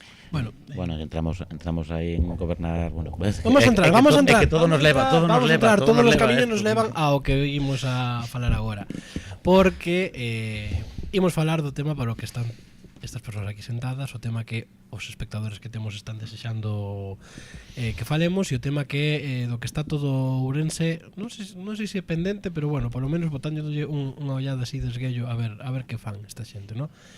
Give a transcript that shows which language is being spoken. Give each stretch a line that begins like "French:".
Spanish: Bueno, entramos aí en gobernar, bueno, vamos a entrar.
Galician: É que todo nos leva, todos os camiños nos levan ao que imos a falar agora. Porque imos falar do tema para o que están estas persoas aquí sentadas, o tema que os espectadores que temos están desexando que falemos, e o tema que do que está todo Ourense, non sei se é pendente, pero bueno, polo menos botándolle unha ollada así de esguello a ver que fan esta xente, non?